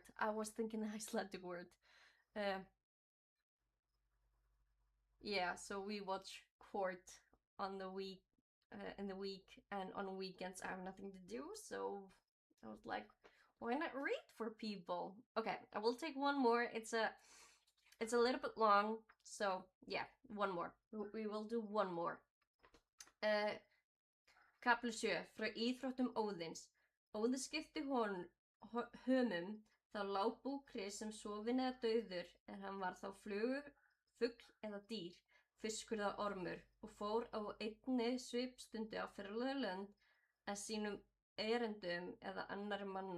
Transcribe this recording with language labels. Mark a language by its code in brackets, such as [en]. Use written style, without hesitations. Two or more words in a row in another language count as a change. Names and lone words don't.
[en] I was thinking the Icelandic word. Uh, yeah, so we watch Court on the week, in the week, and on weekends I have nothing to do, so I was like, why not read for people? Okay, I will take one more. It's a little bit long, so yeah, one more. We will do one more. [is] Uh, Kapli 7 frá íþróttum Óðins. Óðinn skipti hömum þá lágbúkri sem sofinn eða dauður en hann var þá fugl eða dýr, fiskur eða ormur og fór á einni svipstundu á fjarlæg lönd að sínum erindum eða annarri manna.